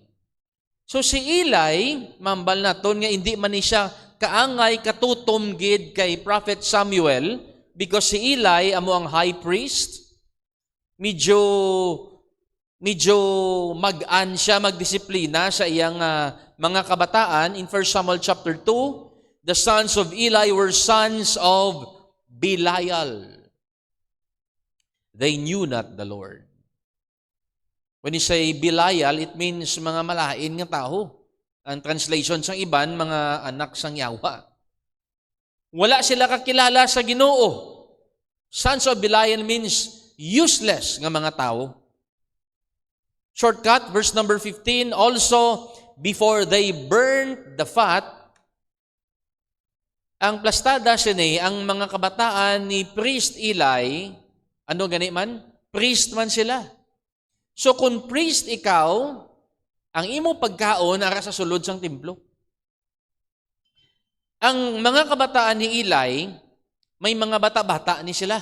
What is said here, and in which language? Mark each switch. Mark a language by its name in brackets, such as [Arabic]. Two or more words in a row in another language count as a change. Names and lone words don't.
[Hiligaynon] So si Eli, mambal naton nga hindi man ni siya kaangay katutom gid kay Prophet Samuel because si Eli amo ang [English] high priest. [Hiligaynon] Medyo mag-an siya, magdisiplina sa iyang mga kabataan. [English] In 1 Samuel chapter 2, the sons of Eli were sons of Belial. They knew not the Lord. When you say Belial, it means [Hiligaynon] mga malain nga tao. Ang translation sang iban, mga anak sang yawa. Wala sila kakilala sa Ginoo. [English] Sons of Belial means useless [Hiligaynon] nga mga tao. [English] Shortcut, verse number 15, also, before they burned the fat, [Hiligaynon] ang plastada sini, ang mga kabataan ni Priest Eli, ano gani man? Priest man sila. So kung priest ikaw, ang imo pagkaon ara sa sulod sang templo. Ang mga kabataan ni Eli, may mga bata-bata ni sila.